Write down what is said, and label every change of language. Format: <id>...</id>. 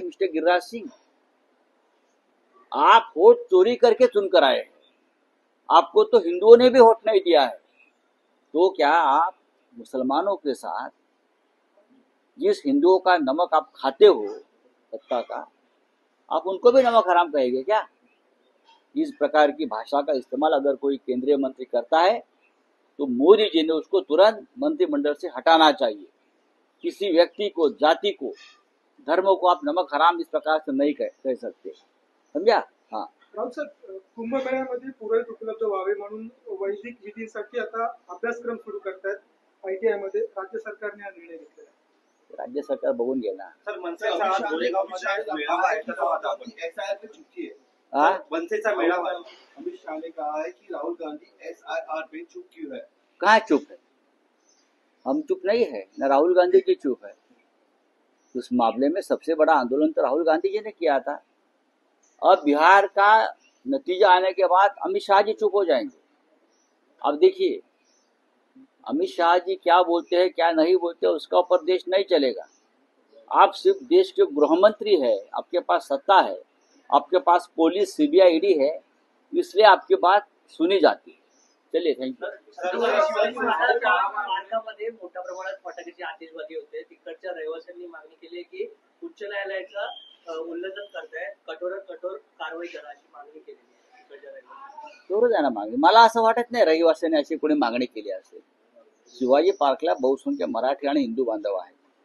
<hi>Mister Giriraj Singh, आप vote चोरी करके चुनकर आए हैं, आपको तो हिंदुओं ने भी वोट नहीं दिया है, तो क्या आप मुसलमानों के साथ जिस हिंदुओं का नमक आप खाते हो सत्ता का, आप उनको भी नमक हराम कहेंगे क्या? इस प्रकार की भाषा का इस्तेमाल अगर कोई केंद्रीय मंत्री करता है तो मोदी जी ने उसको तुरंत मंत्रिमंडल से हटाना चाहिए। किसी व्यक्ति को, जाति को, धर्म को आप नमक हराम इस प्रकार से नहीं कह सकते, समझा? हाँ,</hi> <mr>राहुल सर, कुंभमेळ्यामध्ये पुरोहित उपलब्ध व्हावे म्हणून वैदिक विधीसाठी आता अभ्यासक्रम सुरू करतायत ITI मध्ये. राज्य सरकारने हा निर्णय घेतलेला आहे. राज्य सरकार बघून घे ना. सर मनसेचा आज गोरेगावमध्ये मेळावा आहे, त्याचा होता आपण</mr> <hi>SIR पे चुकी है. हाँ?</hi> <mr>मनसेचा मेळावा है.</mr> <hi>अमित शाह ने कहा है कि राहुल गांधी SIR पे चुप क्यों है? कहाँ चुप है? हम चुप नहीं है, न राहुल गांधी जी चुप है। उस मामले में सबसे बड़ा आंदोलन तो राहुल गांधी जी ने किया था। अब बिहार का नतीजा आने के बाद अमित शाह जी चुप हो जाएंगे। अब देखिए अमित शाह जी क्या बोलते हैं क्या नहीं बोलते उसका ऊपर देश नहीं चलेगा। आप सिर्फ देश के गृह मंत्री है, आपके पास सत्ता है, आपके पास पुलिस CBI ED है, इसलिए आपकी बात सुनी जाती है। चलिए, थैंक यू।</hi> <mr>मार्गामध्ये मोठ्या प्रमाणात फटाक्याची आतिषबाजी होते. तिकडच्या रहिवाशांनी मागणी केली आहे की उच्च न्यायालयाचं उल्लंघन करतायत, कठोरात कठोर कारवाई करा अशी मागणी केलेली आहे तिकडच्या रहिवाशांनी. बरोबर आहे ना मागणी. मला असं वाटत नाही रहिवाशांनी अशी कोणी मागणी केली असेल. शिवाजी पार्कला बहुसंख्य मराठी आणि हिंदू बांधव आहेत.</mr>